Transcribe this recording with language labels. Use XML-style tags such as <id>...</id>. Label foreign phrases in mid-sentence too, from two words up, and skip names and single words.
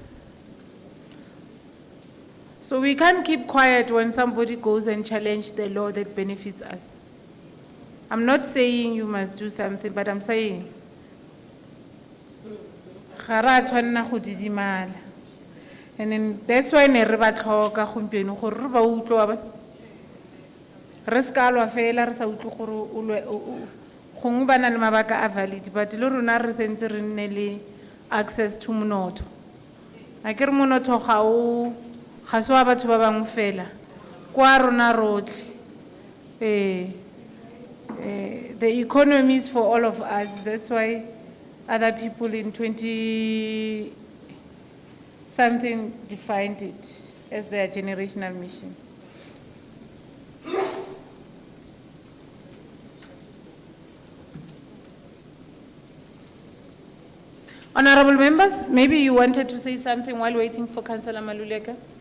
<en>So we can't keep quiet when somebody goes and challenge the law that benefits us. I'm not saying you must do something, but I'm saying, and then that's why</en> <tn>ne re ba tlhoka gompieno gore re ba utlwa ba re ska lwa fela re sa utlwe gore o lwe gongwe ba na le mabaka a valid, but le rona re sentse re nne le</tn> <en>access to</en> <tn>monotho. A ke re monotho ga se wa batho ba bangwe fela kwa rona rotlhe.</tn> <en>The economy is for all of us. That's why other people in 20-something defined it as their generational mission. Honorable members, maybe you wanted to say something while waiting for Councillor Maluleka.</en>